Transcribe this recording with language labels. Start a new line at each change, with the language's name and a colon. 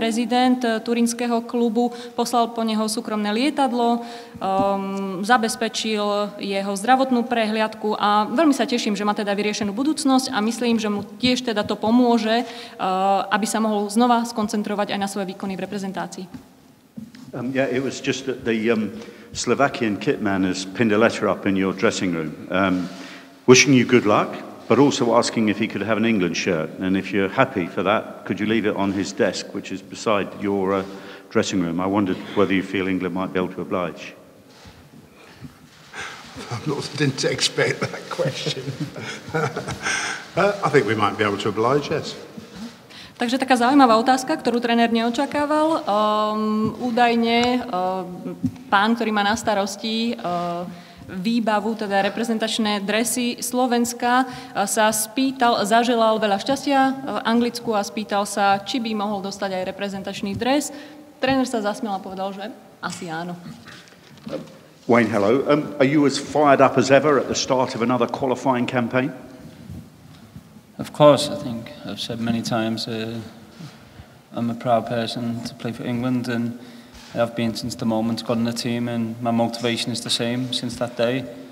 Slovak: Prezident turínskeho klubu poslal po neho súkromné lietadlo, zabezpečil jeho zdravotnú prehliadku a veľmi sa teším, že má teda vyriešenú budúcnosť a myslím, že mu tiež teda to pomôže, aby sa mohol znova skoncentrovať aj na svoje výkony v reprezentácii.
English: Yeah, it was just that the Slovakian kitman has pinned a letter up in your dressing room, wishing you good luck, but also asking if he could have an England shirt. And if you're happy for that, could you leave it on his desk, which is beside your dressing room? I wondered whether you feel England might be able to oblige. I didn't expect that question. I think we might be able to oblige, yes.
Slovak: Takže taká zaujímavá otázka, ktorú tréner neočakával. Údajne pán, ktorý má na starosti výbavu, teda reprezentačné dresy Slovenska, sa spýtal, zaželal veľa šťastia v Anglicku a spýtal sa, či by mohol dostať aj reprezentačný dres. Tréner sa zasmiel a povedal, že asi áno.
English: Wayne, hello. Are you as fired up as ever at the start of another qualifying campaign? Of course, I think I've said many times I'm a proud person to play for England, and I have been since the moment got in the team, and my motivation is the same since that day.